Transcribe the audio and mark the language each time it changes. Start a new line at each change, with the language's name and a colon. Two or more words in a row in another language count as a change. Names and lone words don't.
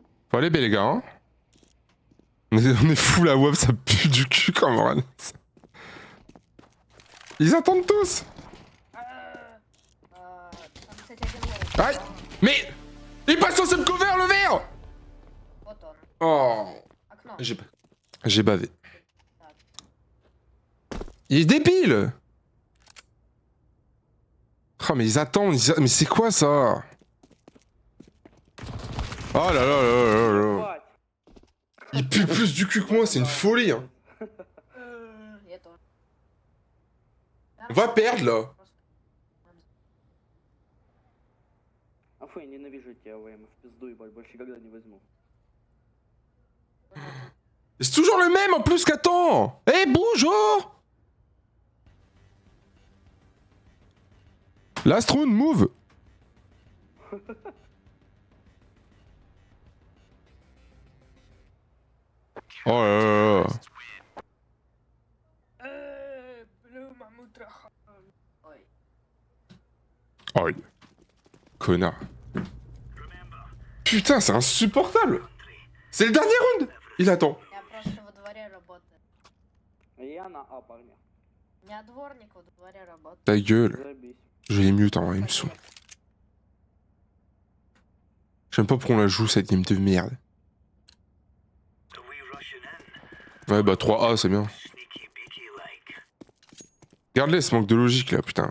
French: Faut aller, les gars, hein. On est fou la WAP, ça pue du cul comme rien. Ils attendent tous.
Russian: Там, кстати, один лоу.
French: Aïe. Mais il passe censé me cover le verre.
Russian: Вот он. Oh. Окно.
French: J'ai bavé. Il est débile. Oh mais ils attendent, mais c'est quoi ça? Oh là là là là là.
Russian: Ебать.
French: Il pue plus du cul que moi, c'est une folie hein.
Russian: Я тоже.
French: On va perdre là.
Russian: А фу, я ненавижу тебя, ВМ. В пизду, ебать, больше никогда не возьму.
French: Et c'est toujours le même en plus qu'attends. Eh bonjour.
English: Last round move.
French: Oh là là là.
Russian: Ой.
French: Aïe. Connard. Putain, c'est insupportable. C'est le dernier round. Il attend.
Russian: Я просто во дворе работаю. Я на А, парни. У меня дворник во дворе работает.
French: Ta gueule.
Russian: Заебись.
French: Je l'ai mute en même son. J'aime pas pourquoi on la joue cette game de merde. Ouais bah 3A c'est bien. Regarde-les ce manque de logique là putain.